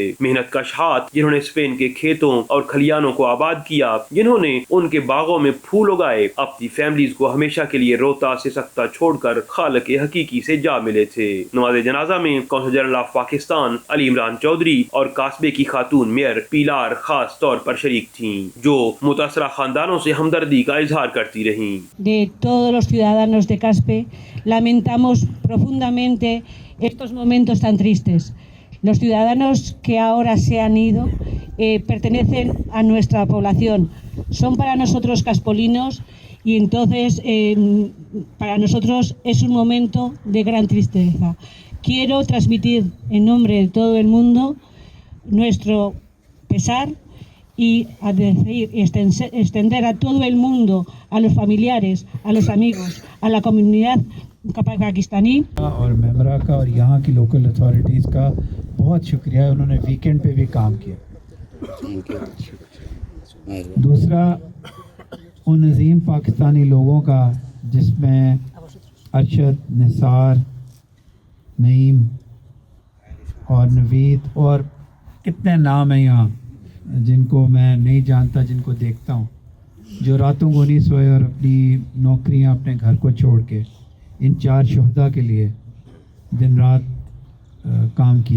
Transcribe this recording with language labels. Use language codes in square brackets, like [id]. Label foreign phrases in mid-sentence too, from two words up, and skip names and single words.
[ur] محنت کش ہاتھ جنہوں نے اسپین کے کھیتوں اور کھلیانوں کو آباد کیا, جنہوں نے ان کے باغوں میں پھول اگائے, اپنی فیملیز کو ہمیشہ کے لیے روتا سے سکتا چھوڑ کر خالق حقیقی سے جا ملے تھے. نماز جنازہ میں قونصل جنرل آف پاکستان علی عمران چودھری اور قصبے کی خاتون میئر پیلار خاص طور پر شریک تھیں, جو متاثرہ خاندانوں سے ہمدردی کا اظہار کرتی رہیں. [es] De todos los ciudadanos de Caspe lamentamos profundamente estos momentos tan tristes. Los ciudadanos que ahora se han ido pertenecen a nuestra población. Son para nosotros caspolinos y entonces para nosotros es un momento de gran tristeza. Quiero transmitir en nombre de todo el mundo nuestro pesar y a decir, extender a todo el mundo, a los familiares, a los amigos, a la comunidad पाकिस्तानी [ur] اور میمرا کا اور یہاں کی [en] local authorities [ur] کا بہت شکریہ ہے، انہوں نے ویک اینڈ پہ بھی کام کیا. دوسرا ان عظیم پاکستانی لوگوں کا جس میں ارشد، نثار، نعیم اور نوید اور کتنے نام ہیں یہاں جن کو میں نہیں جانتا، جن کو دیکھتا ہوں، جو راتوں کو نہیں سوئے اور اپنی نوکریاں اپنے گھر کو چھوڑ کے ان 4 شہدا کے لیے دن رات کام کیا.